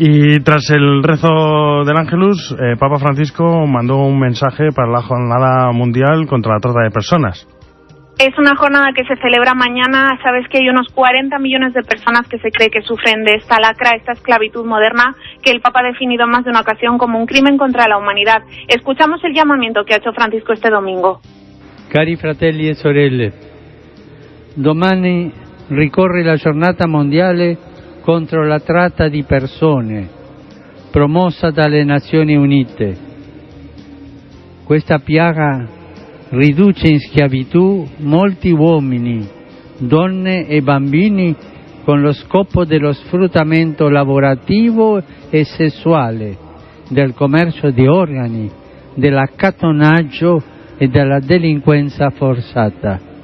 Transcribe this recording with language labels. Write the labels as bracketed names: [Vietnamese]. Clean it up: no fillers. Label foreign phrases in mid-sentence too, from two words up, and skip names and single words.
[Spanish] Y tras el rezo del Ángelus, Papa Francisco mandó un mensaje para la Jornada Mundial contra la Trata de Personas. Es una jornada que se celebra mañana. Sabes que hay unos 40 millones de personas que se cree que sufren de esta lacra, esta esclavitud moderna, que el Papa ha definido en más de una ocasión como un crimen contra la humanidad. Escuchamos el llamamiento que ha hecho Francisco este domingo. [Italian] Cari fratelli e sorelle, domani ricorre la giornata mondiale contro la tratta di persone, promossa dalle Nazioni Unite. Questa piaga riduce in schiavitù molti uomini, donne e bambini con lo scopo dello sfruttamento lavorativo e sessuale, del commercio di organi, dell'accattonaggio e della delinquenza forzata.